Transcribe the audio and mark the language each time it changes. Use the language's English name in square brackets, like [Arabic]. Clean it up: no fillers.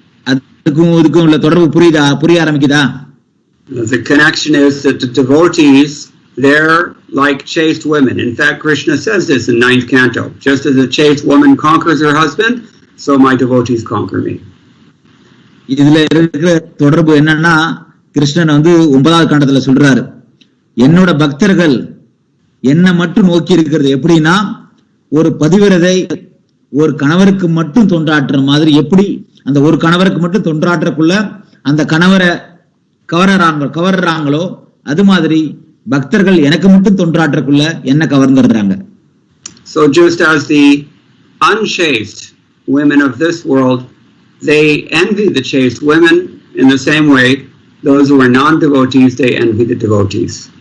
[Tamil] அதுக்கும் இதுக்கும் உள்ள தொடர்பு புரிய ஆரம்பிக்குதா? [English] The connection is that the devotees, they're like chaste women. In fact, Krishna says this in 9th canto. Just as a chaste woman conquers her husband, so my devotees conquer me. [Tamil] இதுல இருக்கிற தொடர்பு என்னன்னா கிருஷ்ணன் 9வது காண்டத்துல சொல்றாரு, என்னோட பக்தர்கள் என்ன மட்டும் நோக்கி இருக்கிறது எப்படின்னா ஒரு பதிவிரதை ஒரு கணவருக்கு மட்டும் தொண்டாற்றுற மாதிரி, எப்படி அந்த ஒரு கணவருக்கு மட்டும் தொண்டாற்றக்குள்ள அந்த கணவரை கவர்றாங்களோ அது மாதிரி பக்தர்கள் எனக்கு மட்டும் தொண்டாற்றக்குள்ள என்ன கவர்ந்துடுறாங்க. [English] So just as the unchaste women of this world, they envy the chaste women, in the same way those who are non-devotees, they envy the devotees.